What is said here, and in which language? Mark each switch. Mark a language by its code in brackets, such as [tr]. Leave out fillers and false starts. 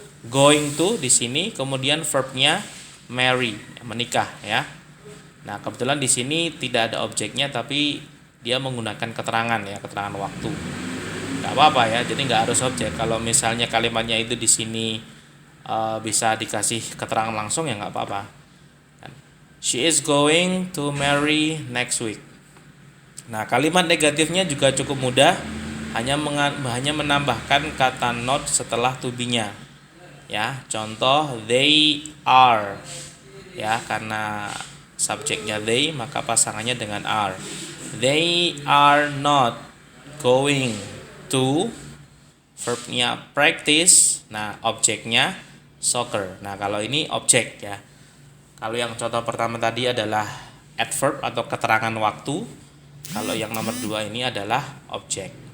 [id] Going to di sini, kemudian verbnya marry, menikah ya. Nah, kebetulan di sini tidak ada objeknya, tapi dia menggunakan keterangan ya, keterangan waktu. Nggak apa-apa ya, jadi nggak harus objek. Kalau misalnya kalimatnya itu di sini bisa dikasih keterangan langsung ya nggak apa-apa. [en] She is going to marry next week. [id] Nah, kalimat negatifnya juga cukup mudah, hanya menambahkan kata not setelah to be-nya. Ya, contoh they are. Ya, karena subjeknya they, maka pasangannya dengan are. [en] They are not going to, [id] verbnya [en] practice. [id] Nah, objeknya soccer. Nah, kalau ini objek ya. Kalau yang contoh pertama tadi adalah adverb atau keterangan waktu. Kalau yang nomor 2 ini adalah objek.